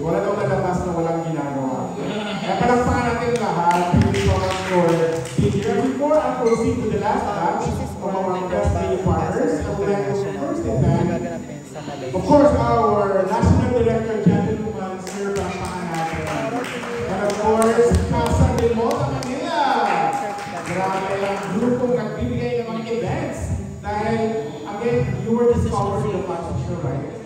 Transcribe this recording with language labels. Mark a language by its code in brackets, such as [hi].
[tl] Wala daw nalabas na walang ginagawa. Kaya palakpakan natin lahat. [en] Thank you so much for being here. Before I proceed to the last batch of our Press Day partners, I would like to first thank, of course, our National Director John De Luman, Sir, [tl] palakpakan natin. [en] And of course, Casa de Mota Manila. [tl] Grabe ang grupong nagbibigay ng mga events. [en] Dahil, again, you were discovered in the fashion show, right?